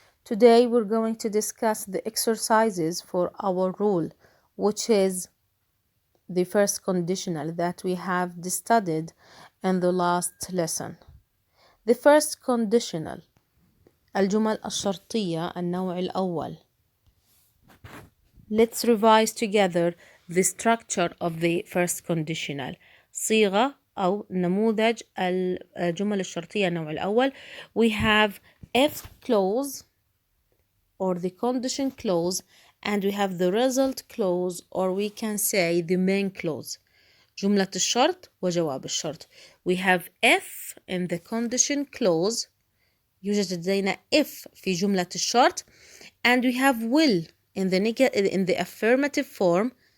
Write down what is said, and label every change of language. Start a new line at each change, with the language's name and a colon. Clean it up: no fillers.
English: Today we're going to discuss the exercises for our rule, which is the first conditional that we have studied in the last lesson. The first conditional
Arabic: الجمل الشرطية النوع الأول.
English: Let's revise together the structure of the first conditional.
Arabic: صيغة أو نموذج الجمل الشرطية النوع الأول.
English: We have if clause or the condition clause, and we have the result clause, or we can say the main clause.
Arabic: جملة الشرط وجواب الشرط.
English: We have if in the condition clause.
Arabic: يوجد لدينا if في جملة الشرط,
English: and we have will in the affirmative form.